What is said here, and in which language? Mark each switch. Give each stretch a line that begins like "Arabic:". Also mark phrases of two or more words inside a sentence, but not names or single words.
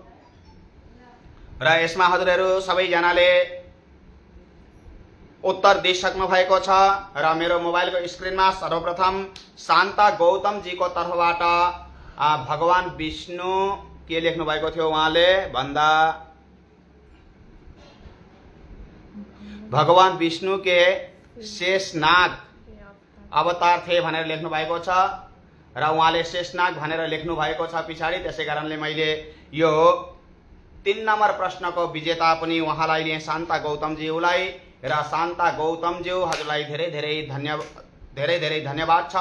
Nepali: र यसमा हजुरहरू सबैजनाले उत्तर दिइसक्नु भएको छ। र मेरो मोबाइलको स्क्रिनमा सर्वप्रथम शान्ता गौतम जीको तर्फबाट भगवान विष्णु के लेख्नु भएको थियो, उहाँले भन्दा
Hindi: भगवान विष्णु के शेषनाग अवतार थे
Nepali: भनेर लेख्नु भएको छ। र उहाँले शेषनाग भनेर लेख्नु भएको छ पछाडि। त्यसै कारणले मैले यो 3 नम्बर प्रश्नको विजेता पनि उहाँलाई लिए, शान्ता गौतमज्यूलाई। र शान्ता गौतमज्यू हजुरलाई धेरै धेरै धन्यवाद छ।